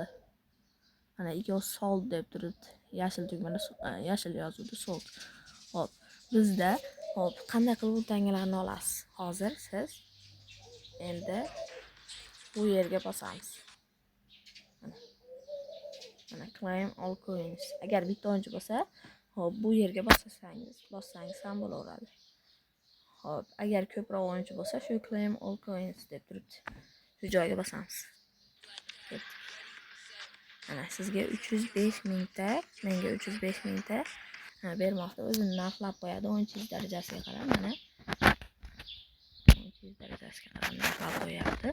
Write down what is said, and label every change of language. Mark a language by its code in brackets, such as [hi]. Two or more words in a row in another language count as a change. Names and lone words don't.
[uz] Mana ikkovi sold deb turibdi. Yashil tugmada yashil yozuvdi sold. Hop, bizda hop qanday qilib bu tangalarni olasiz? Hozir siz endi bu yerga bosamiz. [en] Mana claim all coins. [uz] Agar bitta o'yinchi bo'lsa, hop bu yerga bossangiz ham bo'laveradi. Hop, agar ko'proq o'yinchi bo'lsa, shu [en] claim all coins [uz] deb turibdi. Shu joyga bosamiz. Mana sizga 305 mingta, menga 305 mingta bermoqda. O'zini narxlab qo'yadi 10 darajasiga qarab mana. 10 darajasiga qarab narxlab qo'yapti.